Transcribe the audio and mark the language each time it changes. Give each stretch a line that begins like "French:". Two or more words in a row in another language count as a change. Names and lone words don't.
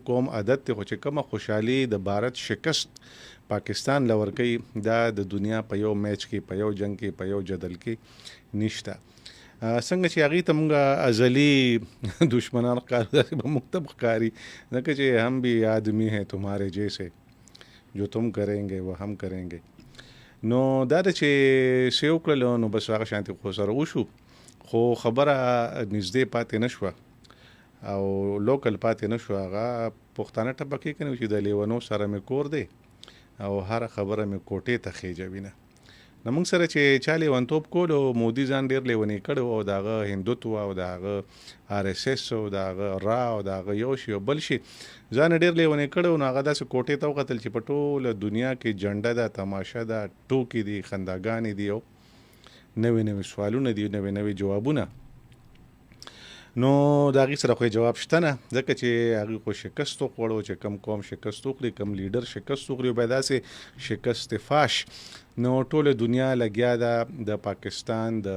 Pashto: قوم عادت ته خو چې کومه خوشحالي د بھارت شکست پاکستان لور کوي دا د دنیا په یو میچ کې په یو جنگ کې په یو جدل کې نشته څنګه چې هغې ته مونږ ازلي دشمنان ښکارو داسې به موږ ته ښکاري ځکه چې
Urdu: هم بھی آدمی ہے تمہارے جیسے جو تم کریں گے وہ هم کریں گے
Pashto: نو دا د چې څه وکړلو نو بس هغه شانتي خو سره وشو خو خبره نږدې پاتې نه شوه او لوکل پاتې نه شوه هغه پښتانه ټپکې کوي چې د لیونو سره مې کور دی او هر خبره مې کوټې ته خېجوي نه نو موږ سره چې چا لیونتوب کول او مودي ځان ډېر لیونی کړی او د هغه هندوتو او د هغه آر اس اس او د هغه را او د هغه یو شي او بل شي ځان ډېر لیونی کړی نو هغه داسې کوټې ته وکتل چې په ټوله دنیا کې جنډه ده تماشه ده ټوکې دي خنداګانې دي او نوې سوالونه دي نوې جوابونه نو د هغې سره خو جواب شته نه ځکه چې هغې خو شکست وخوړو چې کم قوم شکست وخوري کم لیډر شکست وخوري بیا داسې شکست فاش نو ټوله دنیا لګیا ده د پاکستان د